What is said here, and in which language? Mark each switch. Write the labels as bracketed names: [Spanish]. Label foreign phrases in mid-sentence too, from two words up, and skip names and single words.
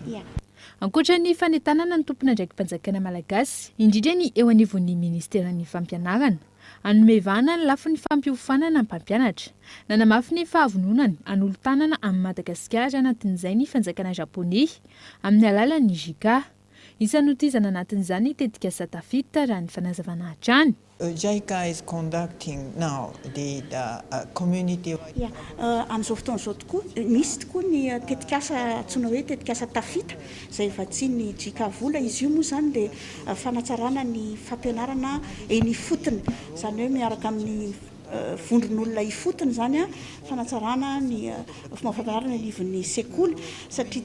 [Malagasy] Ankoatran'ny fanentanana ny tompon'andraiki-panjakana malagasy, indrindra ny eo anivon'ny ministeran'ny fampianarana, anomevana ny lafin'ny fampiofanana ny mpampianatra, nanamafy ny fahavononany an'olo-tanana amin'ny Madagasikara anatin'izay ny fanjakana japonais amin'ny alalan'ny JICA. Isan'ny notizana anatin'izany tetika satafita raha ny fanazavana hatrany. [English] JICA is conducting now the community. [Malagasy] Amin'izao fotoana izao tokoa misy tokoa ny tetikasa antsoina hoe tetikasa tafita izay efa tsy ny JICA vola izy io moa izany dia fanatsarana ny fampianarana eny ifotony izany hoe miaraka amin'ny vondron'olona ifotony zany fanatsarana ny fomba fampianarana anivon'ny sekoly satria